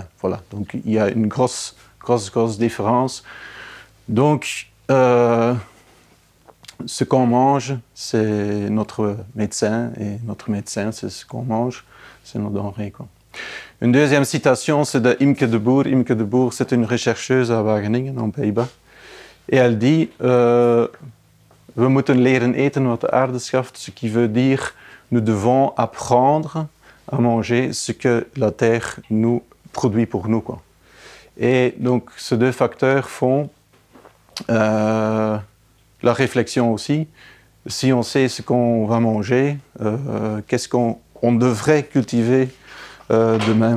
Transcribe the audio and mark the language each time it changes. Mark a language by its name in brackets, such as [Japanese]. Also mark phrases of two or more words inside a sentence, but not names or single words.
[French] Voilà, donc il y a une grosse différence. Donc, ce qu'on mange, c'est notre médecin, et notre médecin, c'est ce qu'on mange, c'est nos denrées, quoi. Une deuxième citation, c'est de Imke de Boer. Imke de Boer, c'est une rechercheuse à Wageningen, en Pays-Bas. Et elle dit, [Dutch] we moeten leren eten wat de aarde schaft, [French] ce qui veut dire, nous devons apprendre à manger ce que la terre nous produit pour nous, quoi. Et donc, ces deux facteurs font la réflexion aussi. Si on sait ce qu'on va manger, qu'est-ce qu'on devrait cultiver demain.